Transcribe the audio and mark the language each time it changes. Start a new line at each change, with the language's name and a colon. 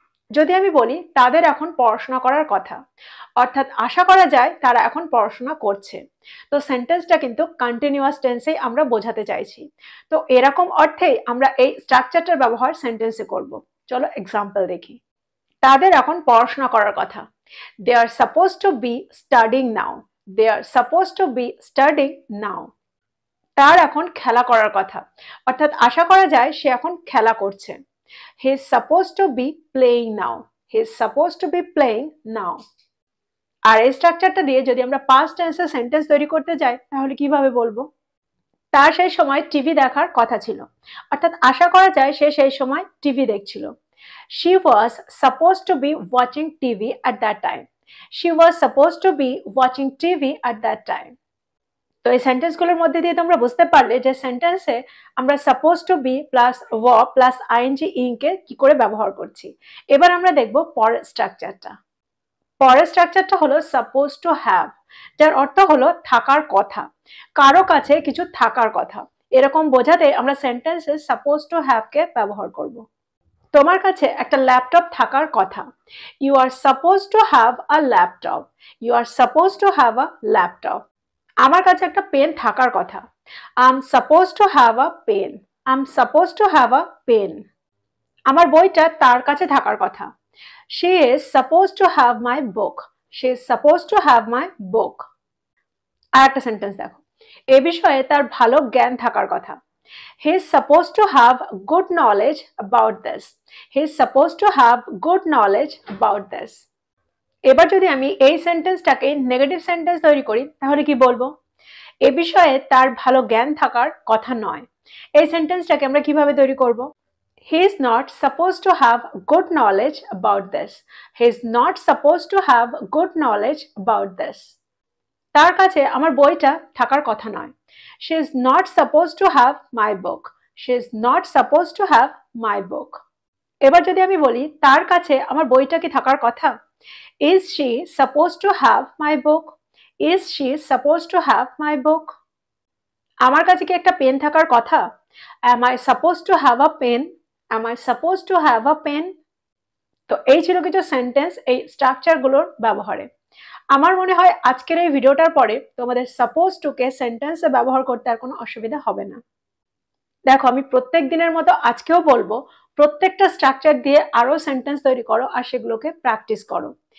Bangla: যদি আমি বলি তাদের এখন পড়াশোনা করার কথা, অর্থাৎ আশা করা যায় তারা এখন পড়াশোনা করছে, তো সেন্টেন্সটা কিন্তু কন্টিনিউয়াস টেন্সেই আমরা বোঝাতে চাইছি। তো এরকম অর্থেই আমরা এই স্ট্রাকচারটার ব্যবহার সেন্টেন্সে করব। চলো এক্সাম্পল দেখি। তাদের এখন পড়াশোনা করার কথা।
English: They are supposed to be studying now. They are supposed to be studying now.
Bangla: তার এখন খেলা করার কথা, অর্থাৎ আশা করা যায় সে এখন খেলা করছে।
English: He is supposed to be playing now. He is supposed to be playing now.
Bangla: আর এই স্ট্রাকচারটা দিয়ে যদি আমরা পাস্ট টেন্সে সেন্টেন্স তৈরি করতে যাই তাহলে কিভাবে বলবো? তার সেই সময় টিভি দেখার কথা ছিল, অর্থাৎ আশা করা যায় সে সেই সময় টিভি দেখছিল।
English: She was supposed to be watching TV at that time. She was supposed to be watching TV at that time.
Bangla: তো এই সেন্টেন্সগুলোর মধ্যে দিয়ে তোমরা বুঝতে পারলে যে সেন্টেন্সে আমরা suppose two B plus verb plus ING ইংকে কি করে ব্যবহার করছি। এবার আমরা দেখব পরের স্ট্রাকচারটা। পরের স্ট্রাকচারটা হলো সাপোজ টু হ্যাভ, যার অর্থ হলো থাকার কথা, কারো কাছে কিছু থাকার কথা। এরকম বোঝাতে আমরা সেন্টেন্সে সাপোজ টু হ্যাভকে ব্যবহার করব। তোমার কাছে একটা ল্যাপটপ থাকার কথা।
English: You are suppose to have a laptop. You are suppose to have a laptop.
Bangla: আমার কাছে একটা পেন থাকার কথা।
English: I am suppose to have a pen. I am suppose to have a pen.
Bangla: আমার বইটা তার কাছে থাকার কথা।
English: She is suppose to have my book. She is suppose to have my book.
Bangla: আর একটা সেন্টেন্স দেখো, এ বিষয়ে তার ভালো জ্ঞান থাকার কথা।
English: He is supposed to have good knowledge about this. He is supposed to have good knowledge about this.
Bangla: এবার যদি আমি এই সেন্টেন্সটাকে নেগেটিভ সেন্টেন্স তৈরি করি তাহলে কি বলবো? এ বিষয়ে তার ভালো জ্ঞান থাকার কথা নয়। এই সেন্টেন্সটাকে আমরা কিভাবে তৈরি করব?
English: He is not supposed to have good knowledge about this. He is not supposed to have good knowledge about this.
Bangla: তার কাছে আমার বইটা থাকার কথা নয়।
English: She is not supposed to have my book. She is not supposed to have my book.
Bangla: এবার যদি আমি বলি তার কাছে আমার বইটা কি থাকার কথা?
English: Is she supposed to have my book? Is she supposed to have my book?
Bangla: আমার কাছে কি একটা পেন থাকার কথা?
English: Am I supposed to have a pen? Am I supposed to have a pen?
Bangla: তো এই ছিল কিছু সেন্টেন্স এই স্ট্রাকচারগুলোর ব্যবহারে। আমার মনে হয় আজকের এই ভিডিওটার পরে তোমাদের সাপোজ টুকে সেন্টেন্সে ব্যবহার করতে আর কোনো অসুবিধা হবে না। দেখো আমি প্রত্যেক দিনের মতো আজকেও বলবো প্রত্যেকটা স্ট্রাকচার দিয়ে আরো সেন্টেন্স তৈরি করো আর সেগুলোকে প্র্যাকটিস করো।